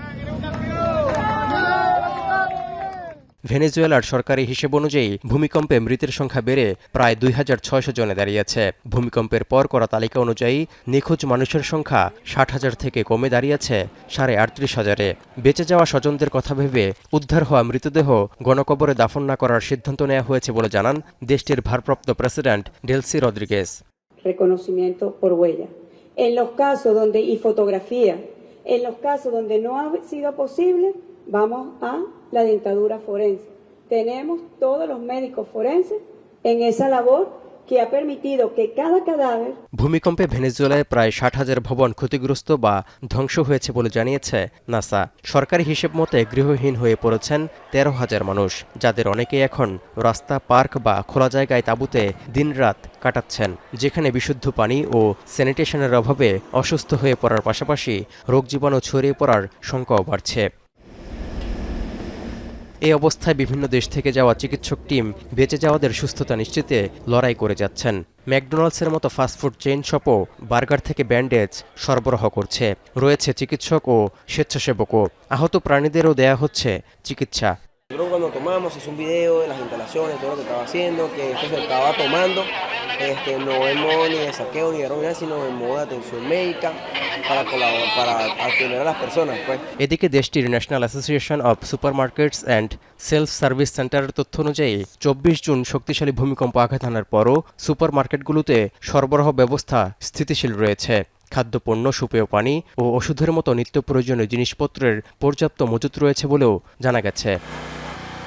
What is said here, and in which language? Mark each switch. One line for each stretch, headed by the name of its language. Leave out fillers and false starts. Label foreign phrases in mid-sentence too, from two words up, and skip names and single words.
Bangla: ভেনেজুয়েলার সরকারি হিসেব অনুযায়ী ভূমিকম্পে মৃতের সংখ্যা বেড়ে প্রায় ২৬০০ জনে দাঁড়িয়েছে। ভূমিকম্পের পর করা তালিকা অনুযায়ী নিখোঁজ মানুষের সংখ্যা ৬০,০০০ থেকে কমে দাঁড়িয়েছে ৩৮,৫০০-এ। বেঁচে যাওয়া স্বজনদের কথা ভেবে উদ্ধার হওয়া মৃতদেহ গণকবরে দাফন না করার সিদ্ধান্ত নেওয়া হয়েছে বলে জানান দেশটির ভারপ্রাপ্ত প্রেসিডেন্ট ডেলসি রদ্রিগেজ।
Spanish: Reconocimiento por huella. En los casos donde y fotografía, en los casos donde no ha sido posible, vamos a la dentadura forense. Tenemos todos los médicos forenses en esa labor que ha permitido que cada cadáver.
Bangla: ভূমিকম্পে ভেনেজুয়েলায় প্রায় ৬০,০০০ ভবন ক্ষতিগ্রস্ত বা ধ্বংস হয়েছে বলে জানিয়েছে নাসা। সরকারি হিসেব মতে গৃহহীন হয়ে পড়েছেন ১৩,০০০ মানুষ, যাদের অনেকেই এখন রাস্তা, পার্ক বা খোলা জায়গায় তাঁবুতে দিনরাত কাটাচ্ছেন, যেখানে বিশুদ্ধ পানি ও স্যানিটেশনের অভাবে অসুস্থ হয়ে পড়ার পাশাপাশি রোগ জীবাণু ছড়িয়ে পড়ার শঙ্কাও বাড়ছে। এই অবস্থায় বিভিন্ন দেশ থেকে যাওয়া চিকিৎসক টিম বেঁচে যাওয়াদের সুস্থতা নিশ্চিতে লড়াই করে যাচ্ছেন। ম্যাকডোনাল্ডসের মতো
English: fast food chain shop
Bangla: বার্গার থেকে ব্যান্ডেজ সরবরাহ করছে। রয়েছে চিকিৎসক ও স্বেচ্ছাসেবকও। আহত প্রাণীদেরও দেয়া হচ্ছে চিকিৎসা।
Spanish: Cuando tomamos, hice un video de las instalaciones, todo lo que estaba haciendo, que esto se estaba tomando, no en modo ni de saqueo ni de droga, sino en modo de atención médica para colaborar, para atender a las personas, pues.
Bangla: এদিকে দেশটির ন্যাশনাল অ্যাসোসিয়েশন অব সুপারমার্কেটস অ্যান্ড সেলফ সার্ভিস সেন্টারের তথ্য অনুযায়ী ২৪ জুন শক্তিশালী ভূমিকম্প আঘাত হানার পরও সুপারমার্কেটগুলোতে সরবরাহ ব্যবস্থা স্থিতিশীল রয়েছে। খাদ্যপণ্য, সুপেয় পানি ও ওষুধের মতো নিত্য প্রয়োজনীয় জিনিসপত্রের পর্যাপ্ত মজুত রয়েছে বলেও জানা গেছে।